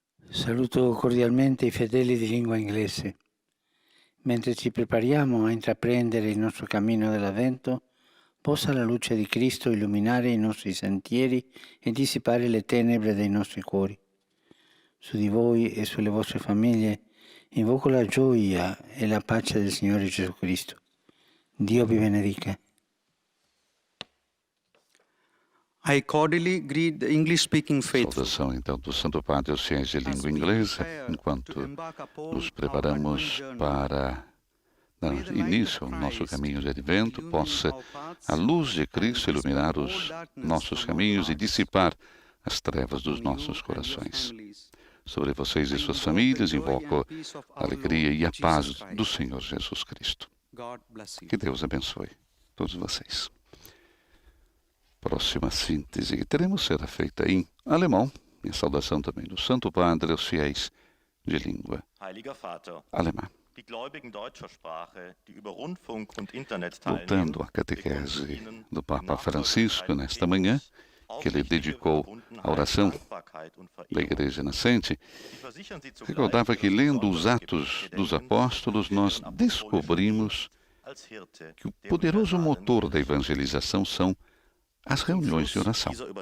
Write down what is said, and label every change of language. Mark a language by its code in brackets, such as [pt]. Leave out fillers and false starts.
[it] Saluto cordialmente i fedeli di lingua inglese. Mentre ci prepariamo a intraprendere il nostro cammino dell'Avvento, possa la luce di Cristo illuminare i nostri sentieri e dissipare le tenebre dei nostri cuori. Su di voi e sulle vostre famiglie invoco la gioia e la pace del Signore Gesù Cristo. Dio vi benedica. [en] I cordially greet the English-speaking faithful. [pt] Saudação então do Santo Padre aos fiéis de língua inglesa, enquanto nos preparamos para dar início ao nosso caminho de advento, possa a luz de Cristo iluminar os nossos caminhos e dissipar as trevas dos nossos corações. Sobre vocês e suas famílias, invoco a alegria e a paz do Senhor Jesus Cristo. [en] God bless you. [pt] Que Deus abençoe todos vocês. Próxima síntese que teremos será feita em alemão. Minha saudação também do Santo Padre aos fiéis de língua [de] Heiliger Vater, [pt] alemã. [de] die Gläubigen deutscher Sprache, die über Rundfunk und Internet teilnehmen, [pt] Voltando à catequese do Papa Francisco nesta manhã, que ele dedicou à oração da Igreja Nascente, recordava que, lendo os Atos dos Apóstolos, nós descobrimos que o poderoso motor da evangelização são as reuniões de oração.